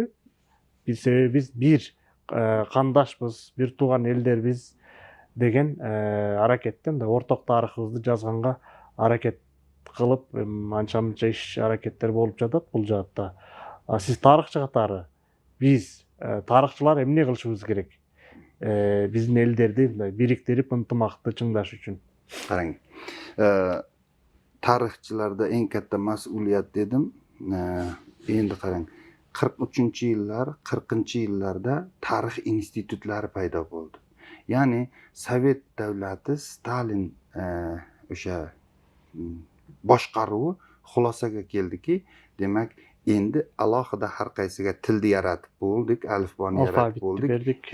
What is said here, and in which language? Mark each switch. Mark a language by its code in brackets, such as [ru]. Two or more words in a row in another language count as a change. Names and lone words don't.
[ky] Биз бир кандашпыз, бир тууган элдербиз деген аракеттен орток тарыхыбызды жазганга аракет кылып, анча-мынча иш аракеттер болуп жатат бул жаатта. Сиз тарыхчы катары биз тарыхчылар эмне кылышыбыз керек? Биздин элдерди бириктирип, ынтымакты чыңдаш үчүн. [uz] Qarang, tarixchilarda eng katta mas'uliyat dedim. Endi qarang, 43-yillar, 40-yillarda tarix institutlari paydo bo'ldi. Ya'ni Sovet davlati, Stalin o'sha boshqaruvi xulosaga keldiki, demak, endi alohida har qaysiga tilni yaratib bo'ldik, alifboni yaratib bo'ldik.